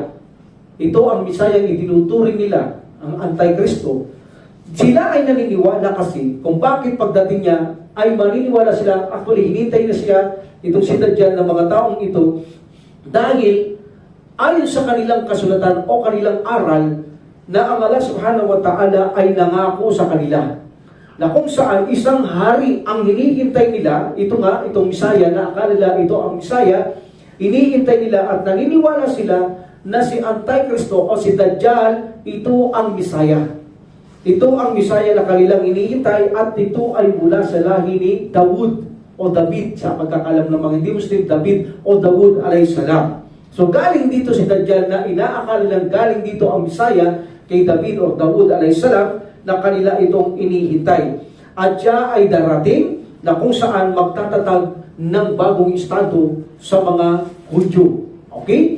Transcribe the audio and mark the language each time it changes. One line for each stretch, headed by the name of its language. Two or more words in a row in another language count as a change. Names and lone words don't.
Filipino: Ito ang Misaya ang itinuturing nila, ang Antikristo. Sila ay naniniwala kasi kung bakit pagdating niya ay maniniwala sila. Actually, hinintay na siya, itong si Dajjal ng mga taong ito, dahil ayon sa kanilang kasulatan o kanilang aral, na ang Allah
Arabic: سبحانه وتعالى
Filipino: ay nangako sa kanila na kung saan isang hari ang hinihintay nila, itong Misaya, na akala nila ito ang Misaya, hinihintay nila at naniniwala sila na si Antikristo o si Dajjal, ito ang Misaya. Ito ang Misaya na kanilang hinihintay, at ito ay mula sa lahi ni Dawud o David, sa pagkakalam ng mga hindi Muslim, David o Dawud
Arabic: عليه السلام.
Filipino: So galing dito si Dajjal na inaakala nilang galing dito ang Misaya kay David o Dawud alayhisalam, na kanila itong inihintay. At siya ay darating na kung saan magtatatag ng bagong estado sa mga Hudyo. Okay?